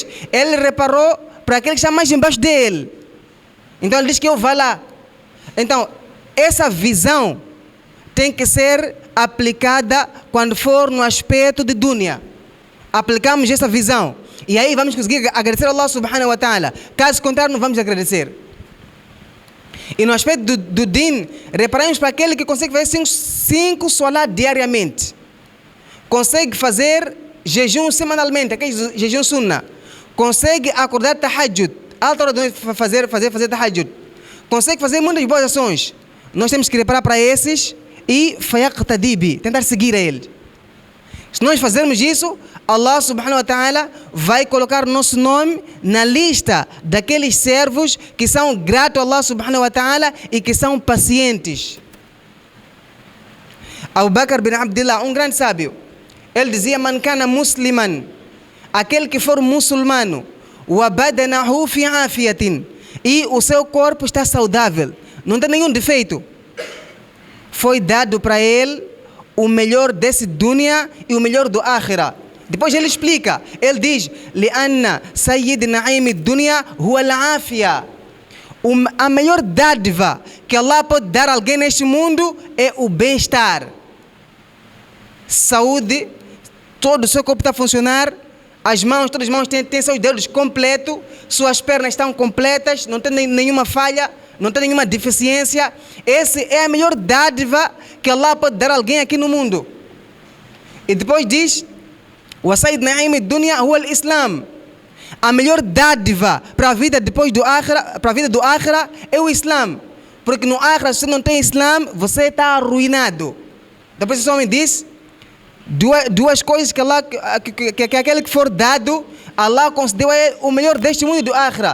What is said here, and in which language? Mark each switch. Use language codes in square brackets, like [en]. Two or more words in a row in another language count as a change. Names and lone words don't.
[pt] Ele reparou para aquele que está mais embaixo dele. Então ele diz que eu vou lá. Então, essa visão tem que ser aplicada quando for no aspecto de dunya. Aplicamos essa visão. E aí vamos conseguir agradecer a Allah [ar] سبحانه وتعالى. [pt] Caso contrário, não vamos agradecer. E no aspecto do din, reparamos para aquele que consegue fazer 5 salat diariamente. Consegue fazer jejum semanalmente, aquele jejum sunnah. Consegue acordar tahajjud, alta hora de noite fazer tahajjud. Consegue fazer muitas boas ações. Nós temos que reparar para esses e fayaqtadibi, tentar seguir a ele. Se nós fazermos isso, Allah [ar] سبحانه وتعالى [pt] vai colocar nosso nome na lista daqueles servos que são gratos a Allah [ar] سبحانه وتعالى [pt] e que são pacientes. Abu Bakr bin Abdullah, um grande sábio, ele dizia: [ar] من كان مسلما, [pt] aquele que for muçulmano, [ar] وبدنه في عافية, [pt] e o seu corpo está saudável, não tem nenhum defeito, foi dado para ele o melhor desse dunya e o melhor do akhira. Depois ele explica, ele diz: [ar] لأن سيد نعيم الدنيا هو العافية. [pt] A melhor dádiva que Allah pode dar a alguém neste mundo é o bem-estar, saúde, todo o seu corpo está a funcionar, todas as mãos têm seus dedos completos, suas pernas estão completas, não tem nenhuma falha, não tem nenhuma deficiência. Essa é a melhor dádiva que Allah pode dar a alguém aqui no mundo. E depois diz: [ar] و سيد نعيم الدنيا هو الإسلام. [pt] A melhor dádiva para a vida depois do akhira, para a vida do akhira, é o Islam. Porque no akhira, se você não tem Islam, você está arruinado. Depois esse homem diz duas coisas que Allah, que aquele que for dado, Allah concedeu a ele o melhor deste mundo e do akhira.